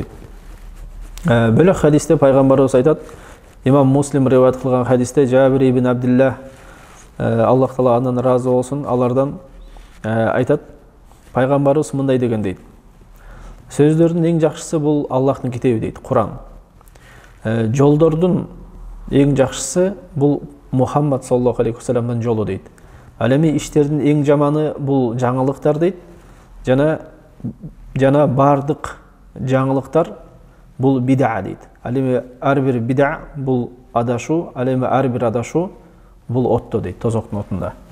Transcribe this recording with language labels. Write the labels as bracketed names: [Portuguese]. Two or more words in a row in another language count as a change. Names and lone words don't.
[Kyrgyz] Бөлөк хадисте пайгамбарыбыз айтат, имам Муслим риваят кылган хадисте, Жабир ибн Абдилlah, Аллах Таала андан ыраазы болсун, алардан айтат, пайгамбарыбыз мындай деген дейт: "Сөздөрдүн эң жакшысы бул Аллахтын китеби" дейт, Куран. Жолдордун эң жакшысы бул Мухаммад [Arabic] صلى الله عليه و [Kyrgyz] салламдын жолу дейт. Ал эми иштердин эң жаманы бул жаңылыктар дейт. Жана бардык жаңылыктар бул бида дейт. Ал эми ар бир бида бул адашуу, ал эми ар бир адашуу бул отто дейт, тозоктун отунда.